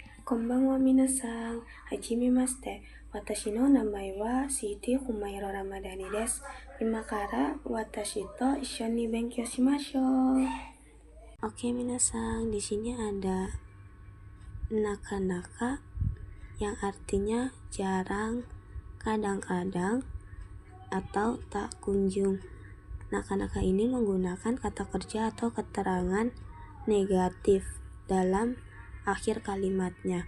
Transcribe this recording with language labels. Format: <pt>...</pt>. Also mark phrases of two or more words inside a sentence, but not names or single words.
<ja>こんばんは皆さん、初めまして. Watashi no namae wa Siti Humairo Ramadani desu. 今から私と一緒に勉強しましょう.</ja> <id>Oke minasan, di sini ada naka-naka yang artinya jarang, kadang-kadang, atau tak kunjung. Naka-naka ini menggunakan kata kerja atau keterangan negatif dalam akhir kalimatnya.</id>